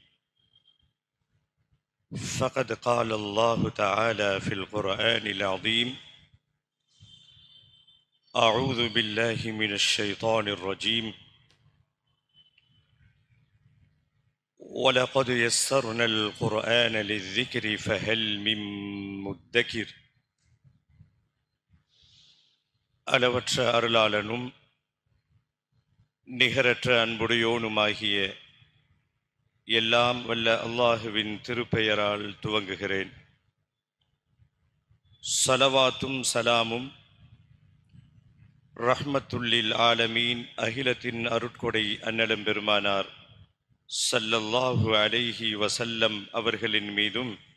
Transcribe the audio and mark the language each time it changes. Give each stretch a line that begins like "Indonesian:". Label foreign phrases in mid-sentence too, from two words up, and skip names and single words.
Arabic: فقد قال الله تعالى في القرآن العظيم: أعوذ بالله من الشيطان الرجيم، وَلَقَدْ يَسَّرْنَا الْقُرْآنَ لِلذِّكْرِ فَهَلْ مِن مُّدَّكِرٍ.
Tamil: அளவற்ற அருளாளனும் நிகரற்ற அன்புடையோனுமாகிய எல்லாம் வல்ல அல்லாஹுவின் திருப்பெயரால் துவங்குகிறேன். ஸலவாத்தும் சலாமும்
Arabic: رحمة للعالمين
Tamil: அகிலத்தின் அருட்கொடை அன்னலம் பெருமானார்
Arabic: صلى الله عليه وسلم
Tamil: அவர்களின் மீதும்,